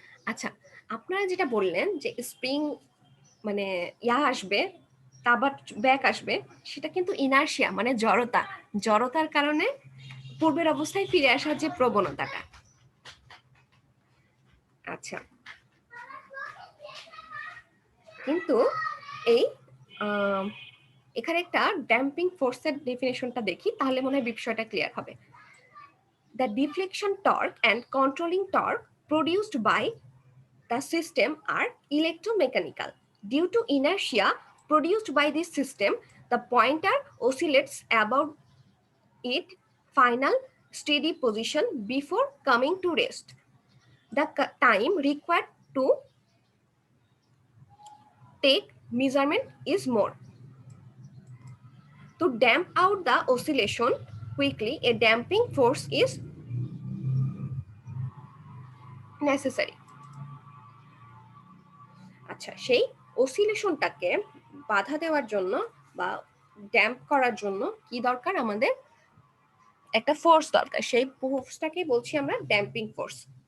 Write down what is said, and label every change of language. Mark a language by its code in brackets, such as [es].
[bn] আচ্ছা, আপনারা যেটা বললেন যে স্প্রিং মানে আসবে, আবার ব্যাক আসবে, সেটা কিন্তু ইনার্শিয়া মানে জড়তা, জড়তার কারণে পূর্বের অবস্থায় ফিরে আসার যে প্রবণতাটা। আচ্ছা, কিন্তু এই এখানে একটা ড্যাম্পিং ফোর্সের ডেফিনেশনটা দেখি, তাহলে মনে হয় বিষয়টা ক্লিয়ার হবে। [en] The deflection torque and controlling torque produced by the system are electromechanical. Due to inertia produced by this system, the pointer oscillates about its final steady position before coming to rest. The time required to take measurement is more. To damp out the oscillation quickly, a damping force is necessary. [bn] আচ্ছা, সেই অসিলেশনটাকে বাধা দেওয়ার জন্য বা damp করার জন্য কি দরকার? আমাদের একটা ফোর্স দরকার, সেই ফোর্সটাকে বলছি আমরা ড্যাম্পিং ফোর্স।